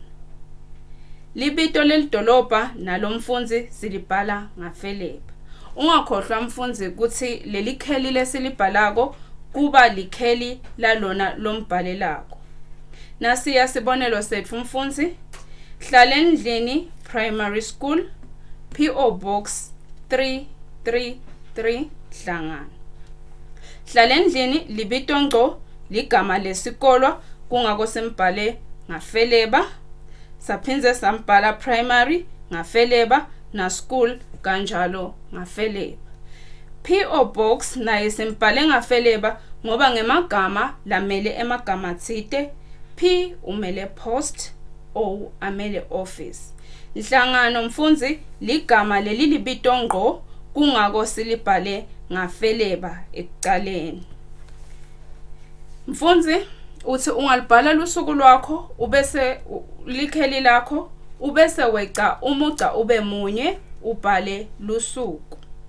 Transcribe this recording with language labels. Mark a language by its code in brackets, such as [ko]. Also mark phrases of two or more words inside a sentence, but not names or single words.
[ss] Libito lelidolobha nalo mfundzi silibhala ngafeleba. Ungakhohlwa mfundzi ukuthi leli kheli lesilibhalako kuba likheli lalona lombhalelako. Nasiya sibonelo setfu mfundzi. Hlala endlini Primary School, PO Box 333 3 hlangana. Hlala endlini libitwa ngqo ligama lesikolo kungako simbhale ngafeleba, saphinze sambhala primary ngafeleba na school kanjalo ngafeleba. PO Box naye simbhale ngafeleba ngoba ngemagama lamele emagama athile. P umele post, O amele office. Inhlangano mfundzi ligama leli libitwa ngqo kungako silibhale ngafeleba ekucaleni. Mfundzi uthi ungalibhala lusuku lwakho ubese likheli lakho ubese weca umuca ube munye ubhale lusuku.